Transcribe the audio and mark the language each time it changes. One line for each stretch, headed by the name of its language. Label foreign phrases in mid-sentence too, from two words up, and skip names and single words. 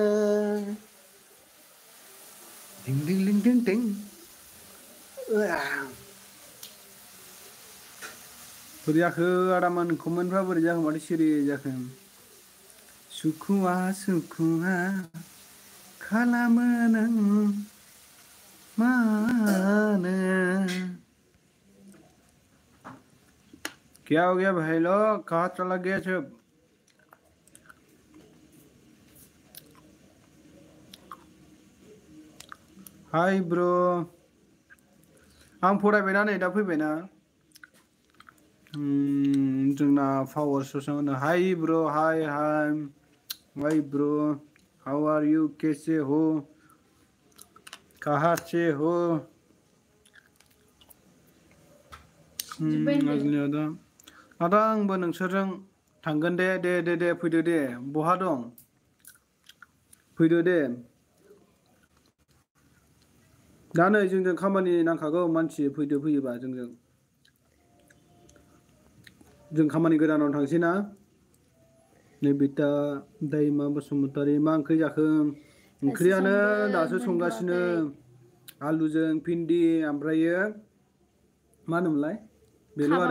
Bodo: दिं दिं दिं दिं दिं बोरै जाखो आदामान कमेन्टफ्रा बोरै जाखो माथो सिरि जाखो सुखुवा सुखुवा खालामो नों
Hindi: मानो क्या हो गया भाई लोग कहाँ चला गया सब हाय ब्रो
Bodo: आं फरायबायना नै दा फैबायना जोंना पावार ससेयाव होनो
English: hi bro hi hi hi bro how are you
Hindi: कैसे हो कहाँ से हो
Bodo: आदा आंबो नोंसोरजों थांगोन दे दे दे दे फैदो दे बहा दं फैदो दे दा नै जोंजों खामानि नांखागौ मानसि फैदो फैयोबा जों खामानि गोदानाव थांसै ना नैबिता दैमा बसुमतारी मा ओंख्रि जाखो ओंख्रियानो दासो संगासिनो आलुजों भिन्दि ओमफ्रायो मा होनोमोनलाय बेल' आरो